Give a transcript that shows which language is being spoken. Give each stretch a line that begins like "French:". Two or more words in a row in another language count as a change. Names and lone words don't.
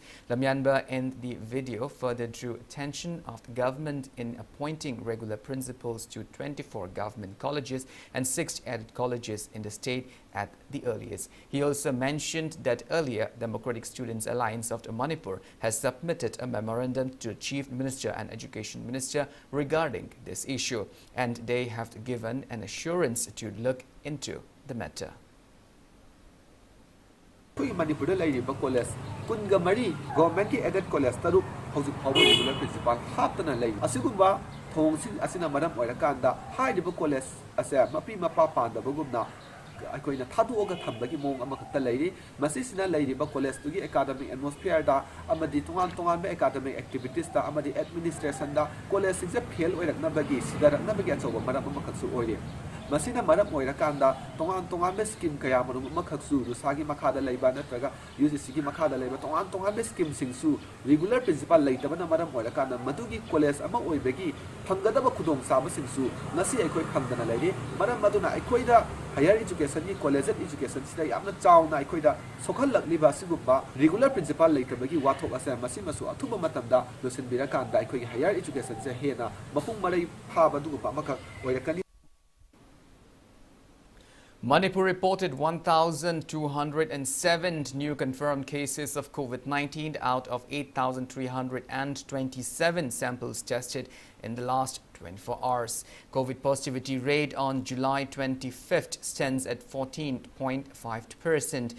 English: Lamyanba in the video further drew attention of the government in appointing regular principals to 24 government colleges and 6 added colleges in the state at the earliest. He also mentioned that earlier Democratic Students Alliance of Manipur has submitted a memorandum to Chief Minister and Education Minister regarding this issue, and they have given an assurance to look into the matter.
Manipuri: Manipur college kunga mari government ki
English: aided college
Manipuri: taru hauju phawu
English: regular principal
Manipuri: haptana lay asigumba thongsi asina maram oirakanda haidiba college asa mapi mapa panda bagumna akoina thadu ga thambagi mong amakta layri masisina layriba college tugi
English: academic atmosphere
Manipuri: da amadi tongan be
English: academic activities
Manipuri: da amadi administration da college singse fail oirakna bagi sidarakna bagi achoba maram amakatsu oire masina maram oirakanda tongan be scheme kaya marum amakhatsu rusagi makhada layba natraga UGC ki makhada layba tongan be scheme singsu
English: regular principal
Manipuri: laytabana maram oirakanda madugi college ama oibegi phangadaba khudong saba singsu nasi aikoi phandana layri maram maduna aikoida
English: higher education
Manipuri: ki
English: college education
Manipuri: sida yamna chawna aikoida sokhal lakliba sigumba
English: regular principal
Manipuri: laytabagi wathok asa masimasu athuba matamda losin birakanda aikoi
English: higher education
Manipuri: se hena mapung marai phaba dugupa maka oirakani.
English: Manipur reported 1,207 new confirmed cases of COVID-19 out of 8,327 samples tested in the last 24 hours. COVID positivity rate on July 25th stands at 14.5%.